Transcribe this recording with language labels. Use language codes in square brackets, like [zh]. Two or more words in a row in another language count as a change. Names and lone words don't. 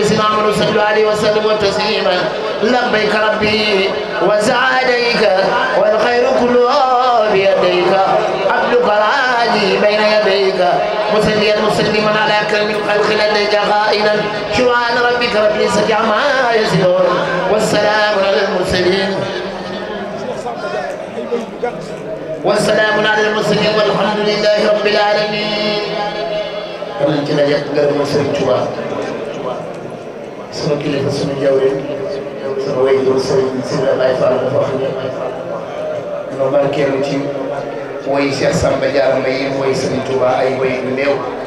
[ar] الذين آمنوا صلوا عليه وسلموا تسليما لبيك ربي وسعديك والخير كله بيديك عبدك راجي بين يديك مسليا مسلما على أكرم الخلق لديك قائلا سبحان ربك رب العزة عما يصفون والسلام على المرسلين والسلام على المرسلين والحمد لله رب العالمين. [wo] kon ci la yàq ngërëmu Sëriñ Tuubaa sama kilifa sunu jawriñ sama waajur Sëriñ Sibra Baye Fall dafa wax ne ma barkeelu ci woy Cheikh Samba Diarra Mbaye yi woy Sëriñ Tuubaa ay woy yu néew.